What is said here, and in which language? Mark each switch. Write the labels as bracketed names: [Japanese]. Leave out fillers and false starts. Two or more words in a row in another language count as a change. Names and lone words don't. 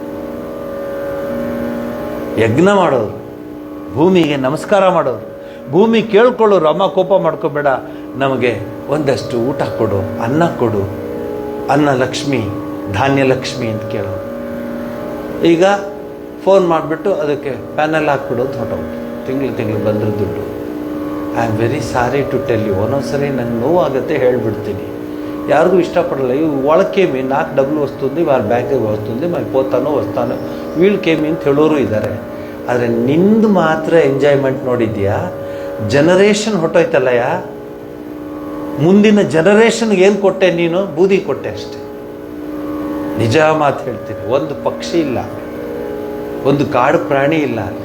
[Kannada] ಯಜ್ಞ ಮಾಡೋರು, ಭೂಮಿಗೆ ನಮಸ್ಕಾರ ಮಾಡೋರು, ಭೂಮಿ ಕೇಳ್ಕೊಳ್ಳೋರು, ಅಮ್ಮ ಕೋಪ ಮಾಡ್ಕೋಬೇಡ, ನಮಗೆ ಒಂದಷ್ಟು ಊಟ ಕೊಡು, ಅನ್ನ ಕೊಡು, ಅನ್ನ ಲಕ್ಷ್ಮಿ, ಧಾನ್ಯ ಲಕ್ಷ್ಮಿ ಅಂತ ಕೇಳೋರು. ಈಗ ಫೋನ್ ಮಾಡಿಬಿಟ್ಟು ಅದಕ್ಕೆ ಪ್ಯಾನಲ್ ಹಾಕ್ಬಿಡು ಅಂತ ಹೊಟ್ಟೋಗ್ತು. ತಿಂಗಳು ಬಂದ್ರೆ ದುಡ್ಡು. [English] I am very sorry to tell you. [Kannada] ಒಂದೊಂದ್ಸರಿ ನಂಗೆ ನೋವಾಗುತ್ತೆ, ಹೇಳ್ಬಿಡ್ತೀನಿ. [Telugu] యారిಗೂ ఇష్టపడలే వాళ్ళకేమి నాకు డబ్బులు వస్తుంది వాళ్ళ బ్యాంక్ಗೆ వస్తుంది మరి పోతాను వస్తాను వీళ్ళకేమి [Kannada] ಅಂತ ಹೇಳೋರು ಇದ್ದಾರೆ. ಆದರೆ ನಿಂದು ಮಾತ್ರ ಎಂಜಾಯ್ಮೆಂಟ್ ನೋಡಿದ್ಯಾ? ಜನರೇಷನ್ ಹೊಟ್ಟೋಯ್ತಲ್ಲಯ್ಯ. ಮುಂದಿನ ಜನರೇಷನ್ಗೆ ಏನು ಕೊಟ್ಟೆ ನೀನು? ಬೂದಿ ಕೊಟ್ಟೆ ಅಷ್ಟೆ. ನಿಜ ಮಾತು ಹೇಳ್ತೀನಿ. ಒಂದು ಪಕ್ಷಿ ಇಲ್ಲ, ಒಂದು ಕಾಡು ಪ್ರಾಣಿ ಇಲ್ಲ ಅಲ್ಲಿ.